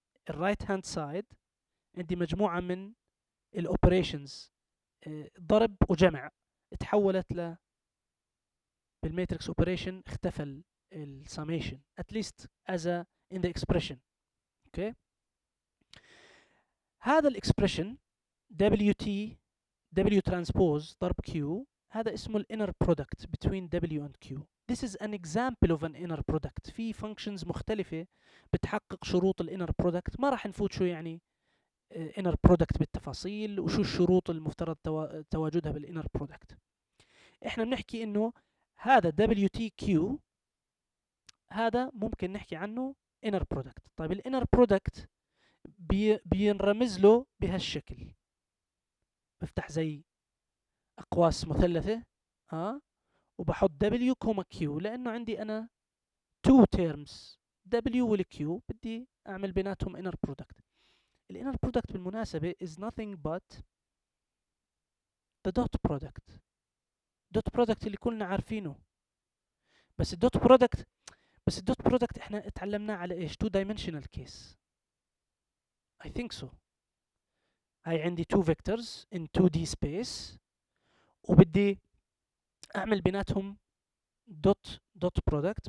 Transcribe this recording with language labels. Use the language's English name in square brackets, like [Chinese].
[Arabic] الرايت هاند سايد عندي مجموعة من الاوبريشنز، ضرب وجمع، تحولت ل بالماتريكس اوبريشن اختفى السميشن [English] at least as a in the expression. [Arabic] اوكي. هذا الاكسبريشن WT W transpose ضرب Q، هذا اسمه الانر برودكت [English] between W and Q. This is an example of an inner product. [Arabic] في functions مختلفة بتحقق شروط الانر برودكت، ما راح نفوت شو يعني inner product بالتفاصيل وشو الشروط المفترض تواجدها بالinner product. احنا بنحكي انه هذا WTQ هذا ممكن نحكي عنه inner product. طيب الانر برودكت بينرمز له بهالشكل، بفتح زي اقواس مثلثة وبحط W كوما Q، لانه عندي انا two terms W وال Q بدي اعمل بيناتهم inner product. الانر برودكت بالمناسبة [English] is nothing but the dot product. [Arabic] dot product اللي كلنا عارفينه. بس الدوت برودكت احنا اتعلمناه على ايش؟ [English] two dimensional case. I think so. [Arabic] هاي عندي [English] two vectors in 2D space [Arabic] وبدي اعمل بيناتهم دوت برودكت.